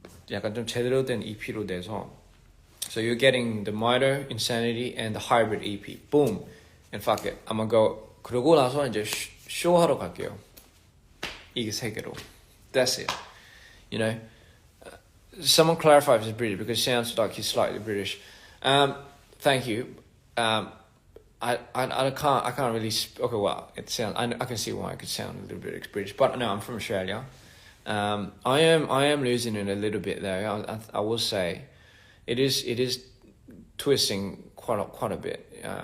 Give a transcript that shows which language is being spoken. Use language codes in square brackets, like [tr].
[ko] 약간 좀 제대로 된 EP로 내서, [en] so you're getting the Mito, Insanity, and the Hybrid EP. Boom. And fuck it. I'm gonna go. [ko] 그러고 나서 이제 쇼하러 갈게요. 이게 세 개로. [en] That's it. You know? Someone clarify if he's British, because it sounds like he's slightly British. Thank you. I can't really. Okay, well, it sounds. I can see why it could sound a little bit British, but no, I'm from Australia. I am losing it a little bit though. I will say, it is twisting quite a bit.